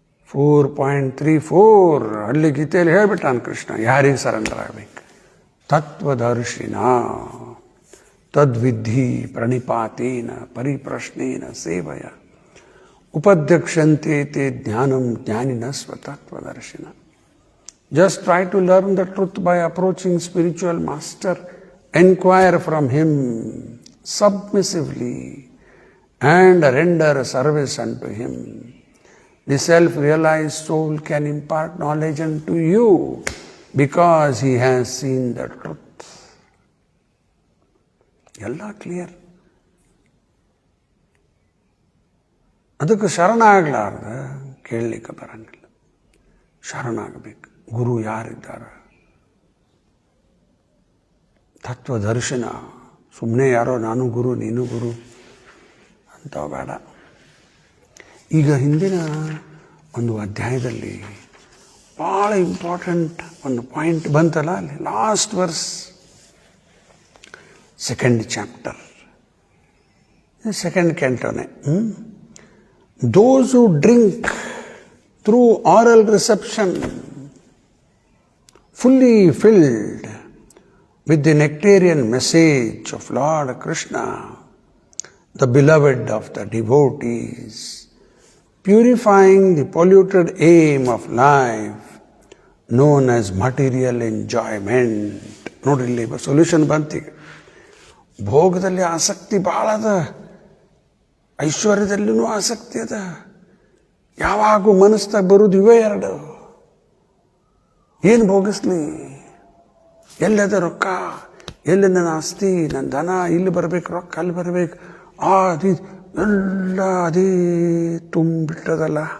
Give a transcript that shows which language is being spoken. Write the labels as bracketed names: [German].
[Kannada] 4.34 ಅಲ್ಲಿ ಗೀತೆಯಲ್ಲಿ ಹೇಳ್ಬಿಟ್ಟಾನ ಕೃಷ್ಣ ಯಾರಿಗೆ ಸರೆಂಡರ್ ಆಗಬೇಕು. [Sanskrit] ತತ್ವದರ್ಶಿನ ತದ್ವಿಧಿ ಪ್ರಣಿಪಾತೇನ ಪರಿಪ್ರಶ್ನೇನ ಸೇವಯ ಉಪಧ್ಯಕ್ಷಂತೆ ತೇ ಜ್ಞಾನಂ ಜ್ಞಾನಿನ ಸ್ವತತ್ವದರ್ಶಿನ. [English] Just try to learn the truth by approaching spiritual master. Enquire from him submissively and render service unto him. The self-realized soul can impart knowledge unto you because he has seen the truth. [Kannada] ಎಲ್ಲ clear. ಅದಕ್ಕೆ ಶರಣಾಗಲಾರ್ದ ಕೇಳಲಿಕ್ಕೆ ಬರಂಗಿಲ್ಲ. ಶರಣಾಗಬೇಕು. ಗುರು ಯಾರಿದ್ದಾರೆ? ತತ್ವದರ್ಶನ. ಸುಮ್ಮನೆ ಯಾರೋ ನಾನು ಗುರು ನೀನು ಗುರು ಅಂಥವು ಬೇಡ. ಈಗ ಹಿಂದಿನ ಒಂದು ಅಧ್ಯಾಯದಲ್ಲಿ ಭಾಳ ಇಂಪಾರ್ಟೆಂಟ್ ಒಂದು ಪಾಯಿಂಟ್ ಬಂತಲ್ಲ, ಅಲ್ಲಿ last verse, [English] 2nd chapter, 2nd canto. Those who drink through oral reception, fully filled with the nectarian message of Lord Krishna, the beloved of the devotees, purifying the polluted aim of life known as material enjoyment. [Kannada] ನೋಡ್ರಿ, ಇಲ್ಲಿ solution ಬಂತೀಗ. ಭೋಗದಲ್ಲಿ ಆಸಕ್ತಿ ಭಾಳ ಅದ, ಐಶ್ವರ್ಯದಲ್ಲಿನೂ ಆಸಕ್ತಿ ಅದ. ಯಾವಾಗೂ ಮನಸ್ಸಾಗ ಬರೋದು ಇವೇ ಎರಡು. ಏನು ಭೋಗಿಸ್ಲಿ? ಎಲ್ಲದ ರೊಕ್ಕ, ಎಲ್ಲಿ ನನ್ನ ಆಸ್ತಿ, ನನ್ನ ಧನ, ಇಲ್ಲಿ ಬರಬೇಕು, ರೊಕ್ಕ ಅಲ್ಲಿ ಬರಬೇಕು, ಅದು ಎಲ್ಲ ಅದೇ ತುಂಬಿಟ್ಟದಲ್ಲ.